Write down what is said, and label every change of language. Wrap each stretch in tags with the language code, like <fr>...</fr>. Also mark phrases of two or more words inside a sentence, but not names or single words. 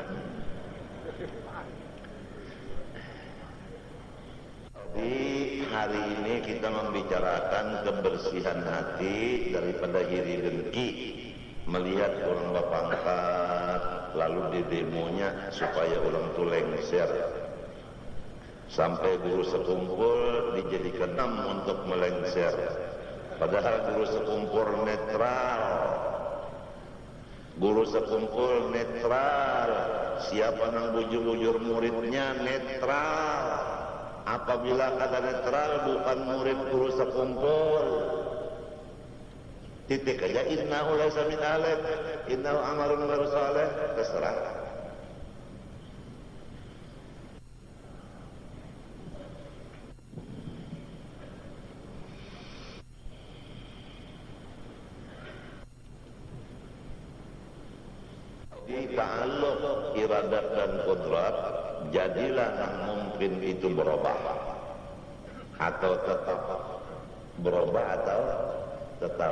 <id>Di hari ini kita membicarakan kebersihan hati daripada iri dengki, melihat orang berpangkat lalu di demonya supaya orang tu lengser, sampai guru sekumpul dijadikan untuk melengser, padahal guru sekumpul netral.</id> <bjn>Guru sekumpul netral, siapa nang bujur-bujur muridnya netral.</bjn> <id>Apabila kata netral bukan murid guru sekumpul, titik aja</id> <ar>إنه ليس من أهلي، إنه عمل غير صالح,</ar> <id>terserah. Di ta'alluq iradat dan qudrat, jadilah yang mungkin itu berubah atau tetap berubah atau tetap.</id>